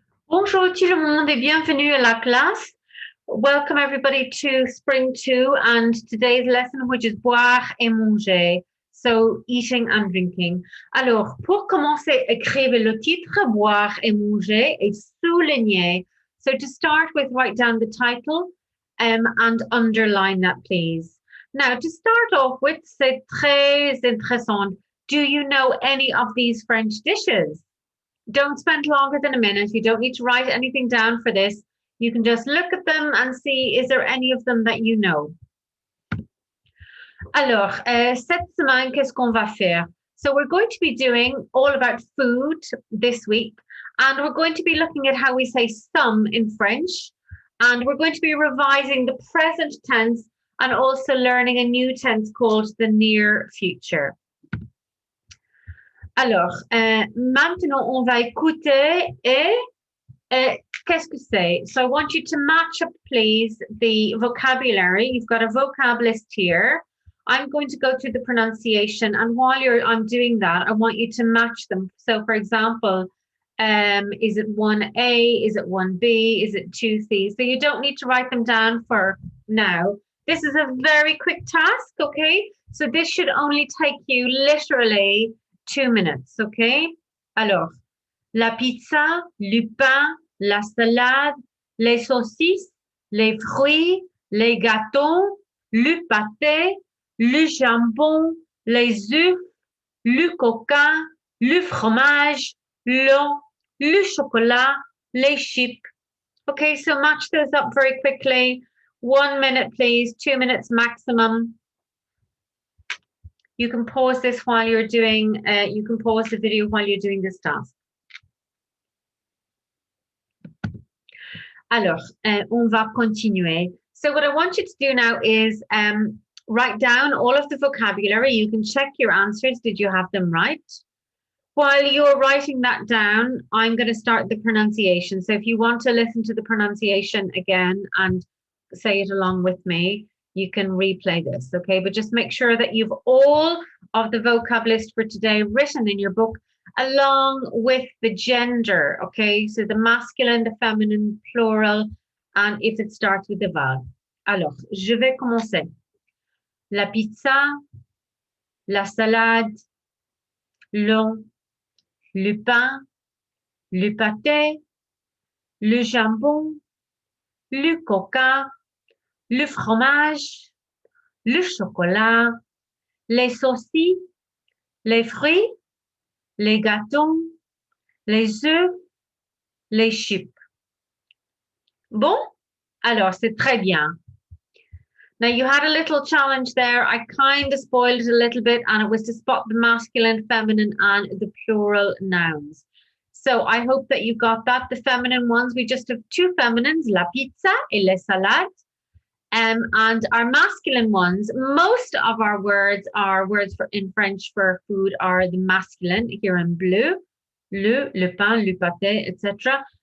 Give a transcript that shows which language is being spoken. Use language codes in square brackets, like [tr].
[fr] Bonjour tout le monde et bienvenue à la classe. [en] Welcome everybody to Spring 2 and today's lesson, which is Boire et Manger. So eating and drinking. [fr] Alors, pour commencer, écrivez le titre, Boire et Manger, et soulignez. [en] So to start with, write down the title and underline that, please. Now, to start off with, c'est très intéressant. Do you know any of these French dishes? Don't spend longer than a minute. You don't need to write anything down for this. You can just look at them and see, is there any of them that you know? [fr] Alors, cette semaine, qu'est-ce qu'on va faire? [en] So we're going to be doing all about food this week, and we're going to be looking at how we say some in French, and we're going to be revising the present tense and also learning a new tense called the near future. [fr] Alors, maintenant, on va écouter et qu'est-ce que c'est? [en] So I want you to match up, please, the vocabulary. You've got a vocab list here. I'm going to go through the pronunciation, and while I'm doing that, I want you to match them. So, for example, is it 1A? Is it 1B? Is it 2C? So you don't need to write them down for now. This is a very quick task, okay? So this should only take you literally 2 minutes, okay? [fr] Alors, la pizza, le pain, la salade, les saucisses, les fruits, les gâteaux, le pâté, le jambon, les œufs, le coca, le fromage, l'eau, le chocolat, les chips. [en] Okay, so match those up very quickly. 1 minute, please, 2 minutes maximum. You can pause this while you're doing, you can pause the video while you're doing this task. Alors, on va continuer. So what I want you to do now is write down all of the vocabulary. You can check your answers. Did you have them right? While you're writing that down, I'm going to start the pronunciation. So if you want to listen to the pronunciation again and say it along with me, you can replay this, okay? But just make sure that you've all of the vocab list for today written in your book along with the gender, okay? So the masculine, the feminine, plural, and if it starts with the verb. [fr] Alors, je vais commencer. La pizza, la salade, l'eau, le pain, le pâté, le jambon, le coca, le fromage, le chocolat, les saucisses, les fruits, les gâteaux, les œufs, les chips. Bon, alors c'est très bien. [en] Now you had a little challenge there. I kind of spoiled it a little bit, and it was to spot the masculine, feminine, and the plural nouns. So I hope that you got that. The feminine ones, we just have two feminines, la pizza et les salades. And our masculine ones, most of our words are words for in French for food are the masculine, here in bleu, le pain, le pâté, etc.